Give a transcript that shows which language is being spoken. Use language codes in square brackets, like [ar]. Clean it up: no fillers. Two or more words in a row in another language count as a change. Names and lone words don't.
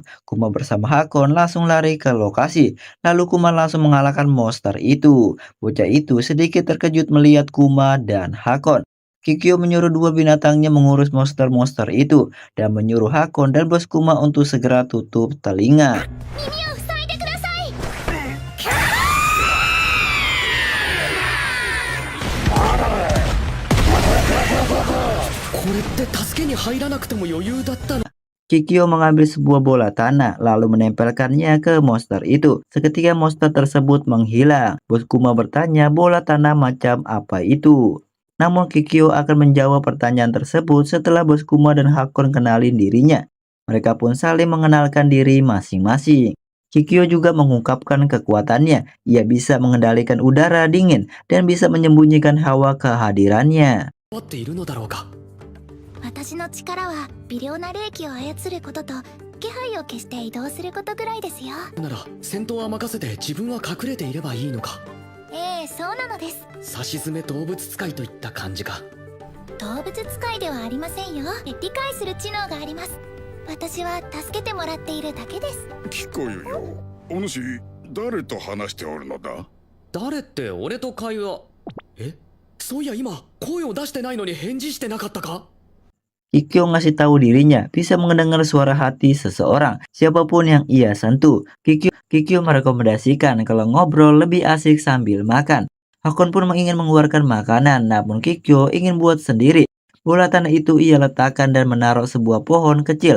[id] Kuma bersama Hakon langsung lari ke lokasi. Lalu Kuma langsung mengalahkan monster itu. Bocah itu sedikit terkejut melihat Kuma dan Hakon. Kikyo menyuruh dua binatangnya mengurus monster-monster itu. Dan menyuruh Hakon dan bos Kuma untuk segera tutup telinga. [ja] これって助けに入らなくても余裕だったの。 [id] Kikyo mengambil sebuah bola tanah lalu menempelkannya ke monster itu. Seketika monster tersebut menghilang. Bos Kuma bertanya bola tanah macam apa itu. Namun Kikyo akan menjawab pertanyaan tersebut setelah bos Kuma dan Hakon kenalin dirinya. Mereka pun saling mengenalkan diri masing-masing. Kikyo juga mengungkapkan kekuatannya. Ia bisa mengendalikan udara dingin dan bisa menyembunyikan hawa kehadirannya. [ja] 合っているのだろうか。私の力は微量な霊気を操ることと気配を消して移動することぐらいですよ。なら戦闘は任せて自分は隠れていればいいのか。ええ、そうなのです。さしずめ動物使いといった感じか。動物使いではありませんよ。理解する知能があります。私は助けてもらっているだけです。聞こえるよ。お主誰と話しておるのだ。誰って俺と会話。そういや今声を出してないのに返事してなかったか？ [id] Kikyo ngasih tahu dirinya bisa mendengar suara hati seseorang, siapapun yang ia sentuh. Kikyo merekomendasikan kalau ngobrol lebih asik sambil makan. Hakon pun ingin mengeluarkan makanan, namun Kikyo ingin buat sendiri. Bola tanah itu ia letakkan dan menaruh sebuah pohon kecil.